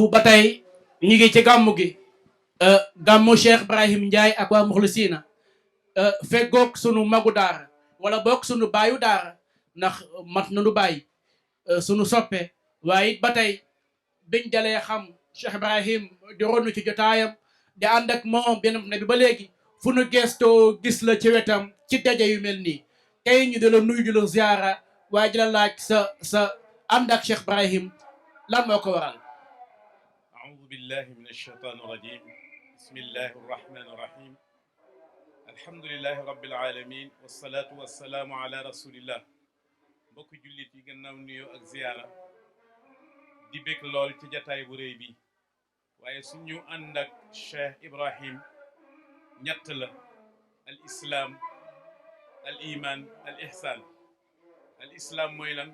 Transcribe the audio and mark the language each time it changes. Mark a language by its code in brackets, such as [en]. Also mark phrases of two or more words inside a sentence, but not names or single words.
[wo] ba tey ñu ngi ci gàmmu gi gàmmu Cheikh Ibrahim Ndiaye ak waa Muxlisina feggoog sunu magu daara wala boog sunu baayu daara ndax mat nanu bàyyi sunu soppe waaye it ba tey biñ dalee xam Cheikh Ibrahim di ronu ci jotaayam di ànd ak moom benn ne bi ba léegi fu nu gestoo gis la ci wetam ci daje yu mel nii tey ñu di la nuyu di la ziara waaye di la laaj sa ànd ak Cheikh Ibrahim lan moo ko waral [ar] أعوذ بالله من الشيطان الرجيم بسم الله الرحمن الرحيم الحمد لله رب العالمين والصلاة والسلام على رسول الله [wo] mbokk jullit yi gannaaw nuyoo ak ziyaara di bég lool ci jataay bu rëy bi waaye suñu ànd ak Cheikh Ibrahim ñett la: al islaam, al iman, al ihsan. al islaam mooy lan?